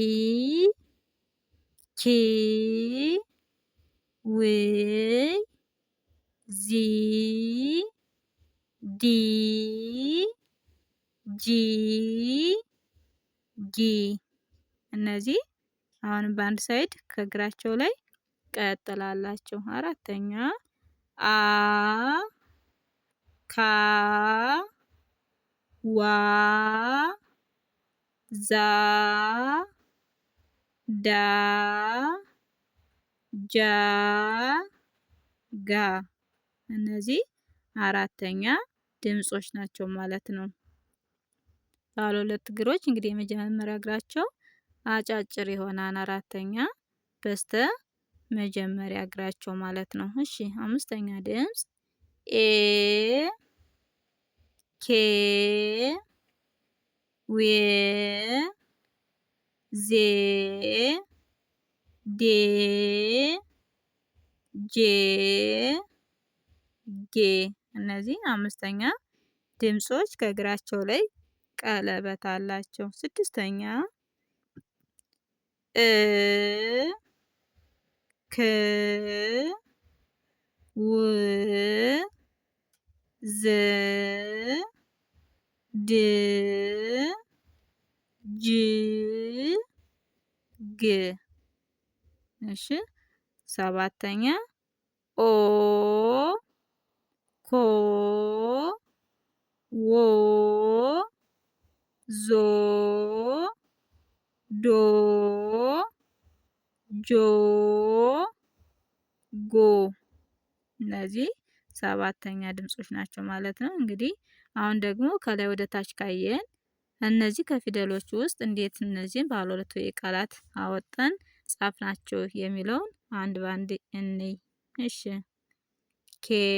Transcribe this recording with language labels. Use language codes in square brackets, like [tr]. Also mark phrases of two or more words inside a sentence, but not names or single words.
[am] ኪ ዊ ዚ ዲ ጂ ጊ። እነዚህ አሁን በአንድ ሳይድ ከእግራቸው ላይ ቀጥላላቸው። አራተኛ አ ካ ዋ ዛ ዳ ጃ ጋ። እነዚህ አራተኛ ድምጾች ናቸው ማለት ነው። ባለ ሁለት እግሮች እንግዲህ የመጀመሪያ እግራቸው አጫጭር ይሆናል። አራተኛ በስተ መጀመሪያ እግራቸው ማለት ነው። እሺ አምስተኛ ድምፅ ኤ ኬ ዌ ዜ ዴ ጄ ጌ። እነዚህ አምስተኛ ድምጾች ከእግራቸው ላይ ቀለበት አላቸው። ስድስተኛ እ ክ ው ዝ ድ ጅ ግ። እሺ ሰባተኛ ኦ ኮ ዎ ዞ ዶ ጆ ጎ። እነዚህ ሰባተኛ ድምጾች ናቸው ማለት ነው። እንግዲህ አሁን ደግሞ ከላይ ወደ ታች ካየን እነዚህ ከፊደሎች ውስጥ እንዴት እነዚህን ባለ ሁለት ሆሄ ቃላት አወጣን ጻፍናቸው የሚለውን አንድ ባንድ እንይ። እሺ ኬ